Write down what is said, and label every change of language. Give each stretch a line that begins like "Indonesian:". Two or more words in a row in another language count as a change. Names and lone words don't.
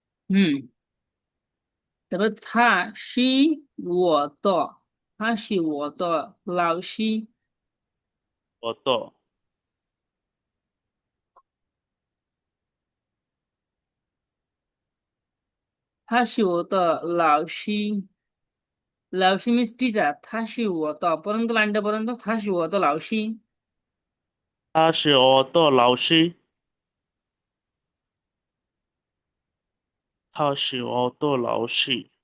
Chinese: 嗯，তারপর他是我的老师，我的他是我的老师。老师
English: means teacher，
Chinese: 他是我的，
Bangla: পরন্ত লাইনটা পর্যন্ত
Chinese: 他是我的老师。他是我的老师，他是我的老师。